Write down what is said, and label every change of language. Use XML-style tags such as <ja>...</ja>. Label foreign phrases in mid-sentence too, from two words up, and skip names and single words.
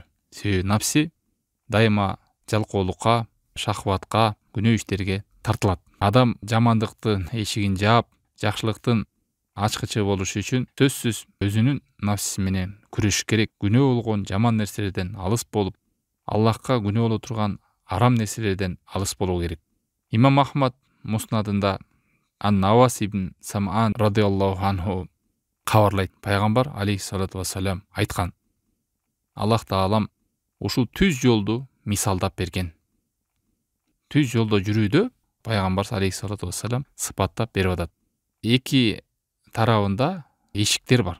<ky>Себеби напси дайыма жалкоолукка, шахватка, күнөө иштерге тартылат. Адам жамандыктын эшигин жаап, жакшылыктын ачкычы болуш үчүн сөзсүз өзүнүн нафси менен күрөшүш керек. Күнөө болгон жаман нерселерден алыс болуп, Аллахка күнөө боло турган арам нерселерден алыс болуу керек. Имам Ахмад Муснадында Ан-Навас ибн Сам'ан</ky> <ar>رضي الله عنه</ar> <ky>кабарлайт. Пайгамбар</ky> <ar>عليه الصلاة والسلام</ar> <ky>айткан: Аллах таалам ушул түз жолду мисалдап берген. Түз жолдо жүрүүдө пайгамбар</ky> <ar>عليه الصلاة والسلام</ar> <ky>сыпаттап берип атат. Эки тарабында эшиктер бар.</ky>